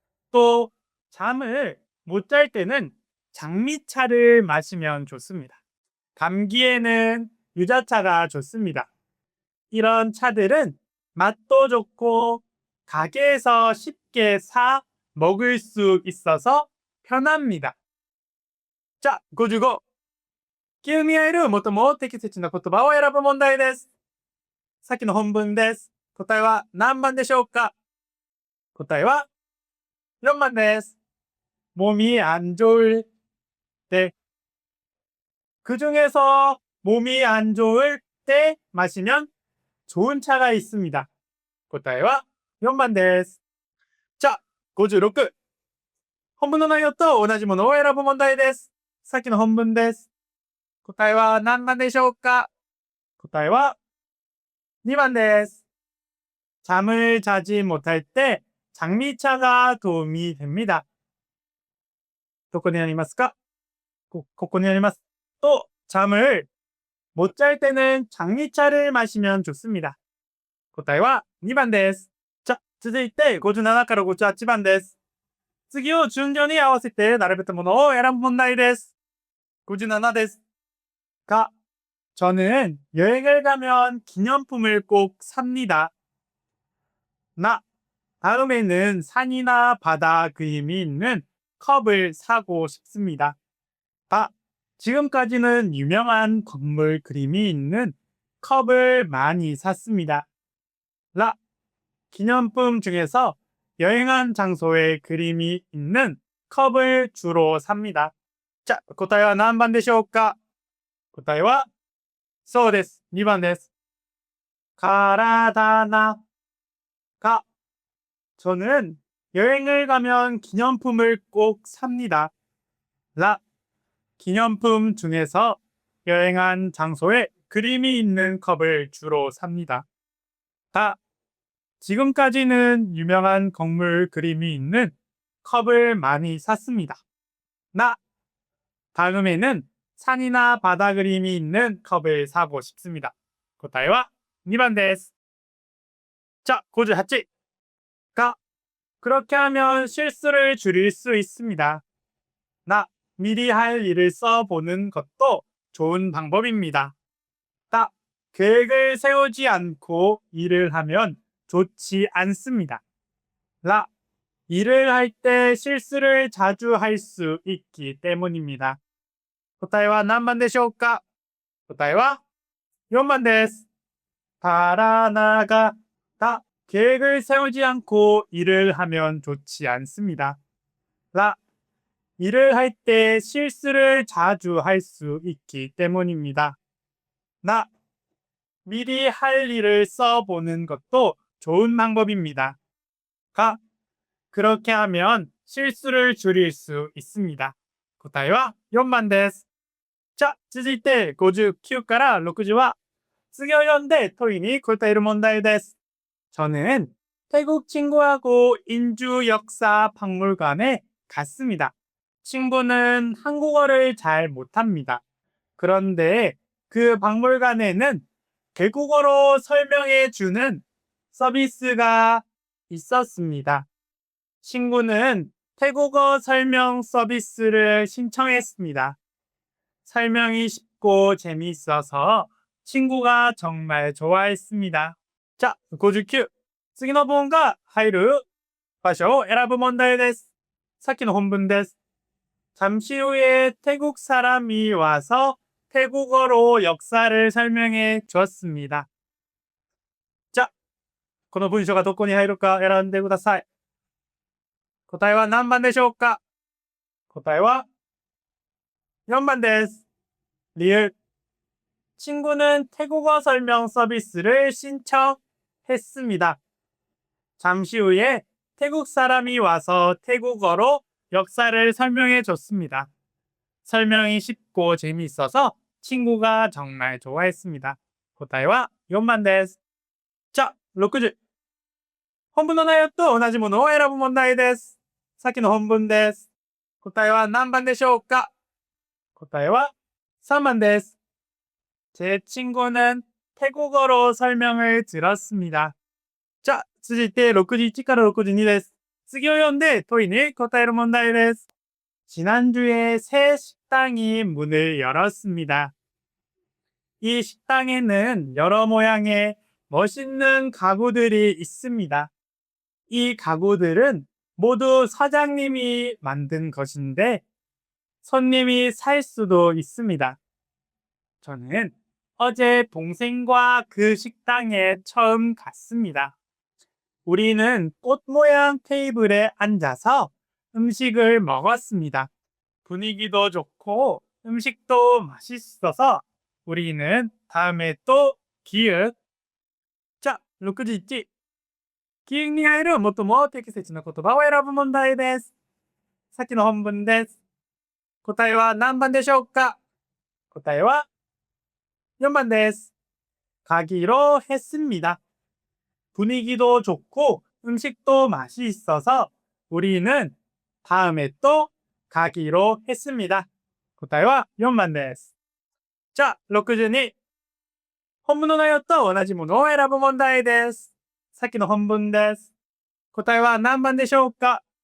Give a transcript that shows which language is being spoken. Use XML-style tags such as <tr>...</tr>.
<ko>또 잠을 못 잘 때는 장미차를 마시면 좋습니다. 감기에는 유자차가 좋습니다. 이런 차들은 맛도 좋고 가게에서 쉽게 사 먹을 수 있어서 편합니다. 자, 55.</ko> <ja>急に会える最も適切な言葉を選ぶ問題です。さっきの本文です。答えは何番でしょうか？答えは4番です。</ja> <ko>몸이 안 좋을 때. 그 중에서 몸이 안 좋을 때 마시면 좋은 차가 있습니다.</ko> <ja>答えは4番です。자, 56. 本文の内容と同じものを選ぶ問題です。さっきの本文です。答えは何番でしょうか？答えは2番です。</ja> <ko>잠을 자지 못할 때 장미차가 도움이 됩니다.</ko> <ja>どこにありますか？ここにあります。</ja> <ko>또 잠을 못 잘 때는 장미차를 마시면 좋습니다.</ko> <ja>答えは2番です。자, 続いて57から58番です。次を順序に合わせて並べたものを選ぶ問題です。 57です。</ja> <ko>가, 저는 여행을 가면 기념품을 꼭 삽니다. 나, 다음에는 산이나 바다 그림이 있는 컵을 사고 싶습니다. 다, 지금까지는 유명한 건물 그림이 있는 컵을 많이 샀습니다. 라, 기념품 중에서 여행한 장소에 그림이 있는 컵을 주로 삽니다.</ko> <ja>자, 答えは何番でしょうか？答えはそうです。2番です。</ja> <ko>가라다나 가, 저는 여행을 가면 기념품을 꼭 삽니다. 라, 기념품 중에서 여행한 장소에 그림이 있는 컵을 주로 삽니다. 다, 지금까지는 유명한 건물 그림이 있는 컵을 많이 샀습니다. 나, 다음에는 산이나 바다 그림이 있는 컵을 사고 싶습니다.</ko> <ja>答えは2番です。자, 58.</ja> <ko>가, 그렇게 하면 실수를 줄일 수 있습니다. 나, 미리 할 일을 써보는 것도 좋은 방법입니다. 다, 계획을 세우지 않고 일을 하면 좋지 않습니다. 라, 일을 할 때 실수를 자주 할 수 있기 때문입니다.</ko> <ja>答えは何番でしょうか？答えは4番です。</ja> <ko>바라나가다, 계획을 세우지 않고 일을 하면 좋지 않습니다. 라, 일을 할 때 실수를 자주 할 수 있기 때문입니다. 나, 미리 할 일을 써보는 것도 좋은 방법입니다. 가, 그렇게 하면 실수를 줄일 수 있습니다.</ko> <ja>答えは4番です。 자, 続いて59から60は次を読んで問いに答える問題です。</ja> <ko>저는 태국 친구하고 인주 역사 박물관에 갔습니다. 친구는 한국어를 잘 못합니다. 그런데 그 박물관에는 외국어로 설명해 주는 서비스가 있었습니다. 친구는 태국어 설명 서비스를 신청했습니다. 설명이 쉽고 재미있어서 친구가 정말 좋아했습니다. 자, 59.</ko> <ja>次の文が入る場所を選ぶ問題です。さっきの本文です。</ja> <ko>잠시 후에 태국 사람이 와서 태국어로 역사를 설명해 주었습니다.</ko> <ja>자, この文章がどこに入るか選んでください。答えは何番でしょうか？答えは4番です。</ja> <ko>리을, 친구는 태국어 설명 서비스를 신청했습니다. 잠시 후에 태국 사람이 와서 태국어로 역사를 설명해 줬습니다. 설명이 쉽고 재미있어서 친구가 정말 좋아했습니다.</ko> <ja>答えは4番です。자, 60. 本文の内容と同じものを選ぶ問題です。さっきの本文です。答えは何番でしょうか？答えは3番です。</ja> <ko>제 친구는 태국어로 설명을 들었습니다.</ko> <ja>자, 続いて61から62です。次を読んで問いに答える問題です。</ja> <ko>지난주에 새 식당이 문을 열었습니다. 이 식당에는 여러 모양의 멋있는 가구들이 있습니다. 이 가구들은 모두 사장님이 만든 것인데 손님이 살 수도 있습니다. 저는 어제 동생과 그 식당에 처음 갔습니다. 우리는 꽃 모양 테이블에 앉아서 음식을 먹었습니다. 분위기도 좋고 음식도 맛있어서 우리는 다음에 또 기획. 자, 61.</ko> <ja>記憶に入る最も適切な言葉を選ぶ問題です。さっきの本文です。答えは何番でしょうか？答えは4番です。</ja> <ko>가기로 했습니다. 분위기도 좋고 음식도 맛있어서 우리는 다음에 또 가기로 했습니다.</ko> <ja>答えは4番です。じゃあ、62。本文の内容と同じものを選ぶ問題です。さっきの本文です。答えは何番でしょうか？</ja>